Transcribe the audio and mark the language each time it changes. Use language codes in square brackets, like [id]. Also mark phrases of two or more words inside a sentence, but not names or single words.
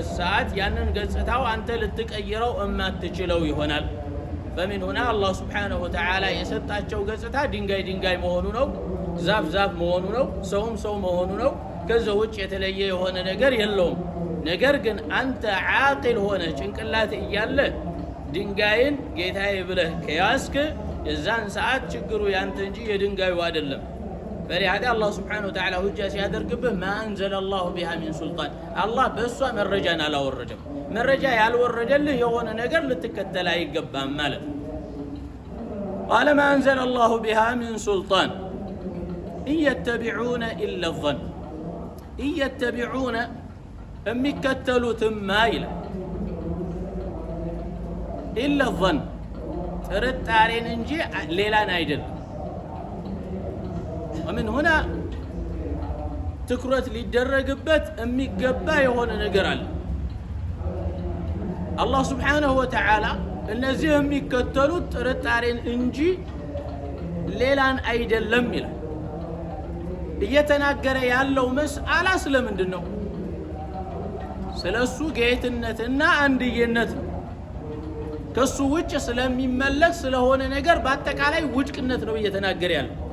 [am] ሰዓት ያንን ገጽታው አንተ ልትቀይረው እማትችለው ይሆናል በምን ሆነ አላህ [ar] سبحانه وتعالى [am] የሰጣቸው ገጽታ ድንጋይ መሆኑ ነው ዛፍ መሆኑ ነው ሰው መሆኑ ነው ከዛ ውጭ የተለየ የሆነ ነገር የለውም ነገር ግን አንተ ዓቂል ሆነ ጭንቅላት እያለ ድንጋይን ጌታዬ ብለህ ከያስክ የዛን ሰዓት ችግሩ ያንተ እንጂ የድንጋዩ አይደለም [ar] فلهذا الله سبحانه وتعالى حجة [am] ሲያደርግብህ [ar] ما أنزل الله بها من سلطان الله [am] በሷ መረጃን አላወረደም መረጃ ያልወረደልህ የሆነ ነገር ልትከተል አይገባም ማለት ነው [ar] قال ما أنزل الله بها من سلطان إن يتبعون إلا الظن إن يتبعون [am] የሚከተሉትም ይላል [ar] إلا الظن [am] ጥርጣሬን እንጂ ሌላን አይደለም [ar] ومن هنا [am] ትኩረት ሊደረግበት የሚገባ የሆነ ነገር አለ አላህ [ar] سبحانه وتعالى [am] እነዚህ የሚከተሉት ጥርጣሬን እንጂ ሌላን አይደለም ይላል እየተናገረ ያለው መስአላ ስለምንድን ነው ስለሱ ጌትነትና አንድየነት ነው ከሱ ውጭ ስለሚመለክ ስለሆነ ነገር በአጠቃላይ ውድቅነት ነው እየተናገረ ያለው